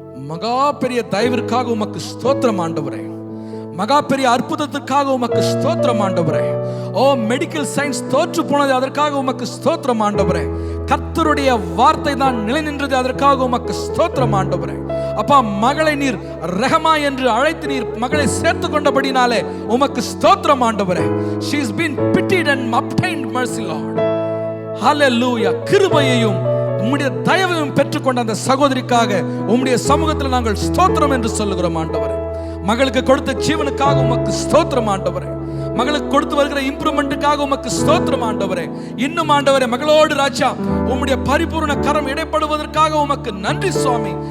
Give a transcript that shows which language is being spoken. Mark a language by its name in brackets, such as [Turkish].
[Tamil] மகா பெரிய தயவிற்காக உமக்கு ஸ்தோத்திரம் ஆண்டவரே. மகா பெரிய அற்புதத்திற்காக உமக்கு ஸ்தோத்திரம் ஆண்டவரே. ஓ, மெடிக்கல் சயின்ஸ் தோற்று போனது, அதற்காக உமக்கு ஸ்தோத்திரம் ஆண்டவரே. கர்த்தருடைய வார்த்தை தான் நிலை நின்றது, அதற்காக உமக்கு ஸ்தோத்திரம் ஆண்டவரே. அப்பா, மகளை நீர் ரஹமா என்று அழைத்து நீர் மகளை சேர்த்து கொண்டபடினாலே உமக்கு ஸ்தோத்திரம் ஆண்டவரே. [English] She has been pitied and obtained mercy, Lord. Hallelujah. [Tamil] கிருபையையும் உம்முடைய தயவையும் பெற்றுக்கொண்ட அந்த சகோதரிக்காக உம்முடைய சமூகத்தில் நாங்கள் ஸ்தோத்திரம் என்று சொல்லுகிறோம் ஆண்டவரே. மகளுக்கு கொடுத்த ஜீவனுக்காக உமக்கு ஸ்தோத்திரம் ஆண்டவரே. மகளுக்கு கொடுத்து வருகிற இம்ப்ரூவ்மெண்ட்டுக்காக உமக்கு ஸ்தோத்திரம் ஆண்டவரே. இன்னும் ஆண்டவரே, மகளோடு ராஜா உம்முடைய பரிபூர்ண கரம் இடைப்படுவதற்காக உமக்கு நன்றி சுவாமி.